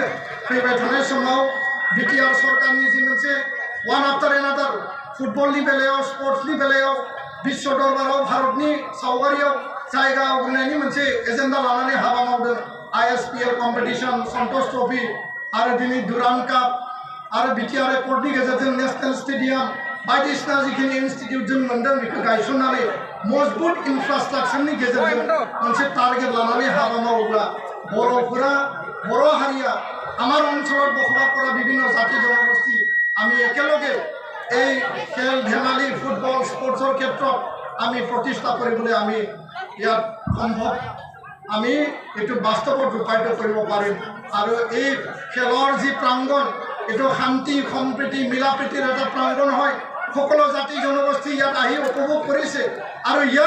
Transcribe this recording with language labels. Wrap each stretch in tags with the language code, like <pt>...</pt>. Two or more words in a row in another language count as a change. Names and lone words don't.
<brx>फैबाय थानाय समाव बिटिआर सरकारनि जि मोनसे</brx> <en>one after another</en> <brx>फुटबलनि बेलायाव स्पर्ट्सनि बेलायाव विश्व दरबाराव भारतनि सावगारियाव जायगा आवग्रिनायनि मोनसे एजेन्डा लानानै हाबा मावदों ISPL कम्पिटिशन सन्तोष ट्रफी आरो दिनै दुरान्ड काप आरो बिटिआर एकर्डनि गेजेरजों</brx> <en>national stadium</en> <brx>बायदिसिना जिखिनि इनस्टिट्यूट जों मोनदों बेखौ गायसननानै मजबुत इनफ्रास्ट्राक्चारनि गेजेरजों मोनसे टार्गेट लानानै हाबा मावोब्ला बर' हारिया</brx> <as>আমার অঞ্চলত বসবাস কৰা বিভিন্ন জাতি জনগোষ্ঠী আমি একেলগে এই খেল ধেমালি</as> <en>football sports</en> <as>ক্ষেত্ৰত আমি প্ৰতিষ্ঠা কৰিবলৈ আমি ইয়াত সম্ভৱ আমি এইটো বাস্তৱত ৰূপায়িত কৰিব পাৰিম আৰু এই খেলৰ যি প্ৰাংগণ এইটো শান্তি সম্প্ৰীতি মিলাপ্ৰীতিৰ এটা প্ৰাংগণ হয় সকলো জাতি জনগোষ্ঠী ইয়াত আহি উপভোগ কৰিছে আৰু ইয়াৰ</as>